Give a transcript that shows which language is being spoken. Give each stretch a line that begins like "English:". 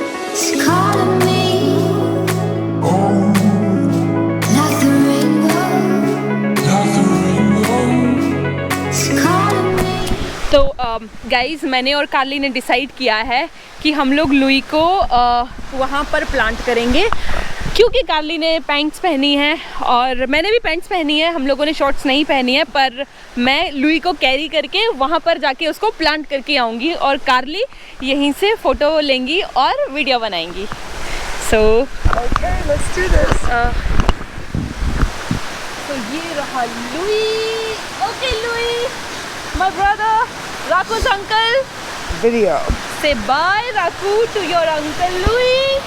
English: It's calling me, like the rainbow, it's calling me.
Hindi: तो guys, मैंने और कार्ली ने डिसाइड किया है कि हम लोग लुई को वहाँ पर प्लांट करेंगे, क्योंकि कार्ली ने पैंट्स पहनी है और मैंने भी पैंट्स पहनी है, हम लोगों ने शॉर्ट्स नहीं पहनी है। पर मैं लुई को कैरी करके वहाँ पर जाके उसको प्लांट करके आऊँगी और कार्ली यहीं से फ़ोटो लेंगी और वीडियो बनाएंगी। सो
English: Okay, let's do this.
Hindi: तो ये रहा Louis.
English: Okay Louis, my brother, Raku's uncle. Video. Say bye, Raku, to your uncle Louis.